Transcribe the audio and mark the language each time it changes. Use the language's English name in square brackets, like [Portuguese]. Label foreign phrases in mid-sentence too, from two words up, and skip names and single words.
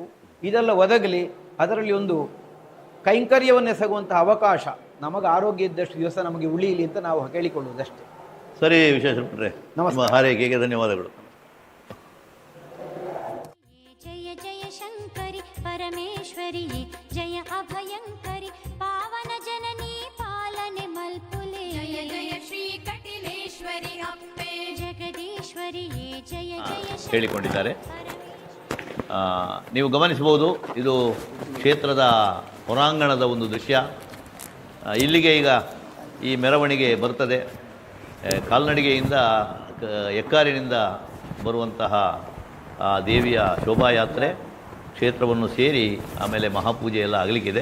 [Kannada] ಇದೆಲ್ಲ ಒದಗಲಿ, ಅದರಲ್ಲಿ ಒಂದು ಕೈಂಕರ್ಯವನ್ನೆಸಗುವಂತಹ ಅವಕಾಶ ನಮಗೆ ಆರೋಗ್ಯ ಇದ್ದಷ್ಟು ದಿವಸ ನಮಗೆ ಉಳಿಯಲಿ ಅಂತ ನಾವು ಕೇಳಿಕೊಳ್ಳುವುದಷ್ಟೇ. ಸರಿ ವಿಶ್ವೇಶ್ವರಯ್ಯ, ನಮ್ಮ ಹಾರೈಕೆಗೆ ಧನ್ಯವಾದಗಳು. [Tulu] ಜಯ ಜಯ ಶಂಕರಿ ಪರಮೇಶ್ವರಿ ಜಯ ಅಭಯಂಕರಿ ಪಾವನ ಜನನಿ ಪಾಲನೆ ಮಲ್ಪುಲೆ ಜಯ ಜಯ ಶ್ರೀ ಕಟಿಲೇಶ್ವರಿ ಅಪ್ಪೆ ಜಗದೀಶ್ವರಿ ಜಯ ಜಯ [Kannada] ಹೇಳಿಕೊಂಡಿದ್ದಾರೆ. ನೀವು ಗಮನಿಸಬಹುದು, ಇದು ಕ್ಷೇತ್ರದ ಹೊರಾಂಗಣದ ಒಂದು ದೃಶ್ಯ. ಇಲ್ಲಿಗೆ ಈಗ ಈ ಮೆರವಣಿಗೆ ಬರ್ತದೆ. ಕಾಲ್ನಡಿಗೆಯಿಂದ ಎಕ್ಕಾರಿನಿಂದ ಬರುವಂತಹ ದೇವಿಯ ಶೋಭಾಯಾತ್ರೆ ಕ್ಷೇತ್ರವನ್ನು ಸೇರಿ ಆಮೇಲೆ ಮಹಾಪೂಜೆ ಎಲ್ಲ ಆಗಲಿಕ್ಕಿದೆ.